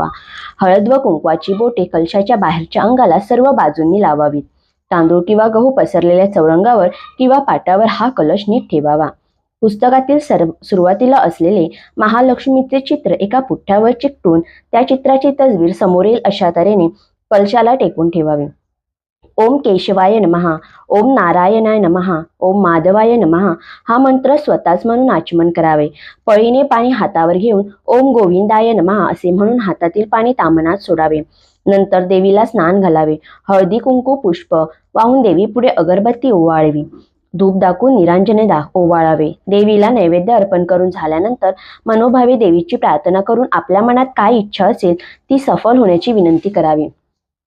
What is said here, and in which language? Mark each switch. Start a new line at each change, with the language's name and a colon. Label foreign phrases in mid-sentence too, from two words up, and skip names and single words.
Marathi: हळद व कुंकवाची बोटे कलशाच्या बाहेरच्या अंगाला सर्व बाजूंनी लावावीत. तांदूळ किंवा गहू पसरलेल्या चौरंगावर किंवा पाटावर हा कलश नीट ठेवावा. पुस्तकातील सुरुवातीला असलेले महालक्ष्मीचे चित्र एका पुठ्ठ्यावर चिकटून त्या चित्राची तस्वीर समोर येईल अशा तऱ्हेने कलशाला टेकून ठेवावे.
Sanskrit: ओम केशवाय नमः, ओम नारायणाय नमः, ओम माधवाय नमः
Marathi: हा मंत्र स्वतःच म्हणून आचमन करावे. पळीने पाणी हातावर घेऊन
Sanskrit: ओम गोविंदाय नमः
Marathi: असे म्हणून हातातील पाणी ताम्हनात सोडावे. नंतर देवीला स्नान घालावे. हळदी कुंकू पुष्प वाहून देवीपुढे अगरबत्ती ओवाळावी. धूप दाखवून निरांजने ओवाळावे. देवीला नैवेद्य अर्पण करून झाल्यानंतर मनोभावे देवीची प्रार्थना करून आपल्या मनात काय इच्छा असेल ती सफल होण्याची विनंती करावी.